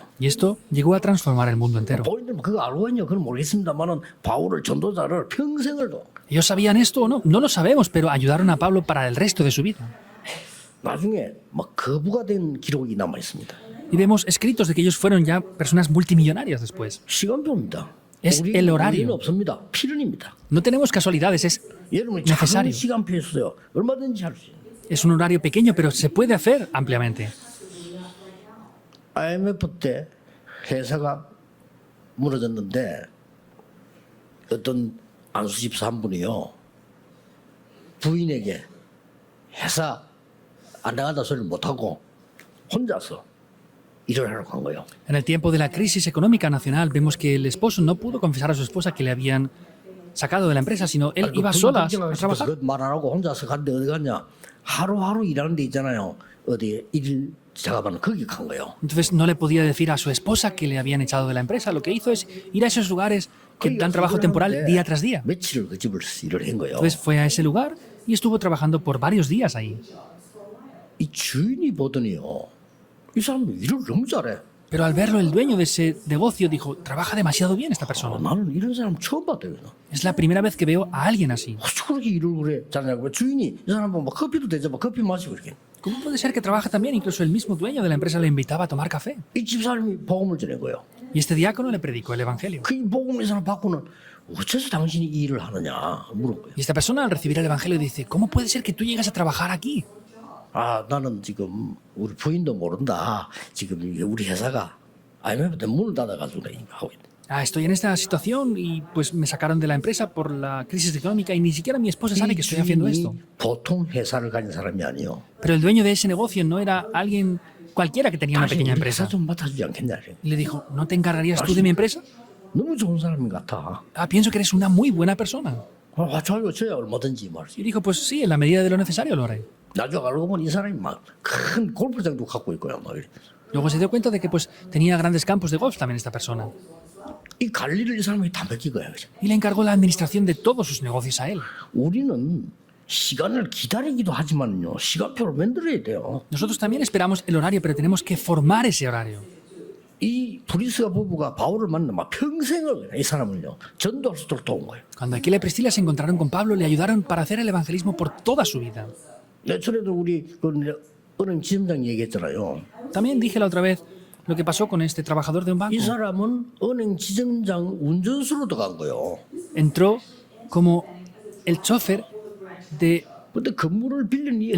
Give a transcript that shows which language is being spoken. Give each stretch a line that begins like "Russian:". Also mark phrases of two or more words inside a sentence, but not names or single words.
Spanish: Y esto llegó a transformar el mundo entero.
Korean: 본인들 그거 알고 있냐? 그건 모르겠습니다만은 바울을 전도자를 평생을 도.
Spanish: ¿Ellos sabían esto o no? No lo sabemos, pero ayudaron a Pablo para el resto de su vida.
Korean: 나중에 막 거부가 된 기록이 남아 있습니다.
Spanish: Y vemos escritos de que ellos fueron ya personas multimillonarias después.
Korean: 시간표입니다.
Spanish: Es el horario.
Korean: 우리는 없습니다. 필연입니다.
Spanish: No tenemos casualidades, es
Korean: 여러분이 작은
Spanish: necesario.
Korean: 시간표 있어요. 얼마든지 할 수 있어요.
Spanish: Es un horario pequeño, pero se puede hacer ampliamente.
Korean: IMF 때 회사가 무너졌는데 어떤 안수 집사 한 분이요 부인에게 회사 안 나간다 소리를 못하고 혼자서 일을 하러 간 거예요.
Spanish: En el tiempo de la crisis económica nacional, vemos que el esposo no pudo confesar a su esposa que le habían sacado de la empresa, sino él iba sola a trabajar.
Korean: 말안 하고 혼자서 갔는데 어디 갔냐? 하루하루 일하는 데 있잖아요. 어디 일 작업하는 거기 간 거예요.
Spanish: Entonces no le podía decir a su esposa que le habían echado de la empresa. Lo que hizo es ir a esos lugares que dan trabajo temporal día tras día.
Korean: 며칠을 그 집을 일을 한 거예요.
Spanish: Entonces fue a ese lugar y estuvo trabajando por varios días ahí.
Korean: 이 주인이 보더니요. 이 사람 일을 너무 잘해.
Spanish: Pero al verlo, el dueño de ese negocio dijo, trabaja demasiado bien esta persona.
Korean: 나는 이런 사람 처음 봤대요.
Spanish: Es la primera vez que veo a alguien así.
Korean: 어떻게 그렇게 일을 그래 잘하냐고. 주인이 이 사람 보면 커피도 대접하고 커피 마시고 이렇게.
Spanish: ¿Cómo puede ser que trabaja tan bien? Incluso el mismo dueño de la empresa le invitaba a tomar café.
Korean: 이 집사람이 복음을 전한 거예요.
Spanish: Y este diácono le predicó el evangelio.
Korean: 그 복음을 이 사람 받고는 어째서 당신이 이 일을 하느냐 물은 거예요.
Spanish: Y esta persona al recibir el evangelio dice, ¿cómo puede ser que tú llegas a trabajar aquí?
Korean: 아 나는 지금 우리 부인도 모른다. 지금 이게 우리 회사가 IMF 때 문을 닫아가지고 그래, 하고 있네.
Spanish: Ah, estoy en esta situación y pues me sacaron de la empresa por la crisis económica y ni siquiera mi esposa sabe
Korean: 이
Spanish: que estoy haciendo esto.
Korean: 주인이 보통 회사를 가진 사람이 아니요.
Spanish: Pero el dueño de ese negocio no era alguien cualquiera que tenía una
Korean: 당신
Spanish: pequeña
Korean: 우리 회사
Spanish: empresa.
Korean: 좀 맡아주지 않겠냐.
Spanish: Y le dijo, ¿no te encargarías tú de mi empresa?
Korean: 너무 좋은 사람인 것 같아.
Spanish: Ah, pienso que eres una muy buena persona.
Korean: 아, 좋아요, 저야 얼마든지 말이지.
Spanish: Y dijo, pues sí, en la medida de lo necesario lo haré.
Korean: 나중에 알고 보니 이 사람이 막 큰 골프장도 갖고 있고요. 막 이래.
Spanish: Luego se dio cuenta de que pues tenía grandes campos de golf también esta persona.
Korean: 이 관리를 이 사람이 다 맡긴 거야. 그죠?
Spanish: Y le encargó la administración de todos sus negocios a él.
Korean: 우리는 시간을 기다리기도 하지만요. 시간표를 만들어야 돼요.
Spanish: Nosotros también esperamos el horario, pero tenemos que formar ese horario.
Korean: 이 브리스가 부부가 바울을 만나 막 평생을 이 사람을요. 전도할 수 있도록 도운 거예요.
Spanish: Cuando Aquila y Priscila se encontraron con Pablo, le ayudaron para hacer el evangelismo por toda su vida.
Korean: 예전에도 우리 그 은행 지점장 얘기했잖아요.
Spanish: También dije la otra vez lo que pasó con este trabajador de un banco.
Korean: 이 사람은 은행 지점장 운전수로 들어간 거예요.
Spanish: Entró como el chofer de...
Korean: 근데 건물을 빌린 이